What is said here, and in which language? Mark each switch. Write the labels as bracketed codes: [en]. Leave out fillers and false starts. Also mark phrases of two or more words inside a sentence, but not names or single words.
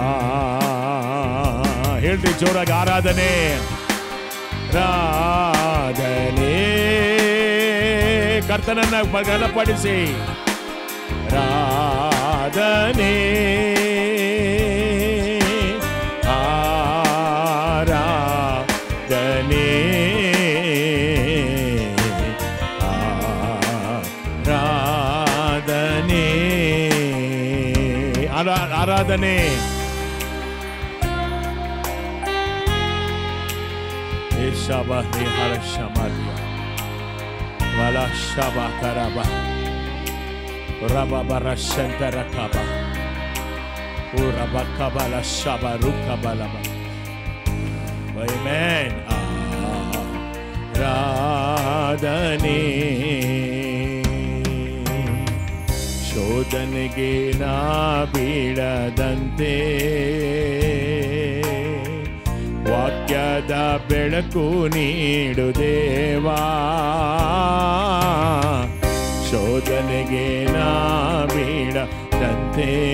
[kn] ಹೇಳ್ರಿ ಜೋರಾಗಿ, ಆರಾಧನೆ ರಾಧನೆ, ಕರ್ತನನ್ನ ಬಲಪಡಿಸಿ ರಾಧನೆ, ಆರಾಧನೆ, ಆರಾಧನೆ, ಆರಾಧನೆ. Shaba he har shamadia wala shaba karaba raba barashanta rakaba uraba kabala shaba rukabalaba. Amen. Radhane ಶೋಧನೆಗೆ ನಾ ಬೀಳದಂತೆ ವಾಕ್ಯದ ಬೆಳಕು ನೀಡು ದೇವಾ, ಶೋಧನೆಗೆ ನಾ ಬೀಳದಂತೆ